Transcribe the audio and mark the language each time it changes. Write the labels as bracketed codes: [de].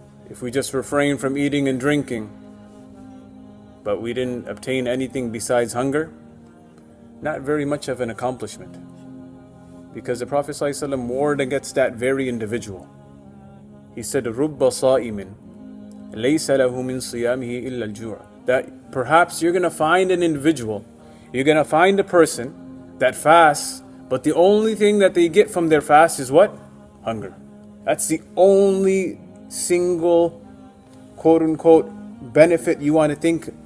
[en] If we just refrain from eating and drinking, but we didn't obtain anything besides hunger, not very much of an accomplishment. Because the Prophet ﷺ warned against that very individual. [ar] He said, رُبَّ صَائِمٍ لَيْسَ لَهُ مِنْ صِيَامِهِ إِلَّا الْجُوعَ. [en] That perhaps you're going to find an individual, you're going to find a person that fasts, but the only thing that they get from their fast is what? Hunger. That's the only single quote-unquote benefit you want to think.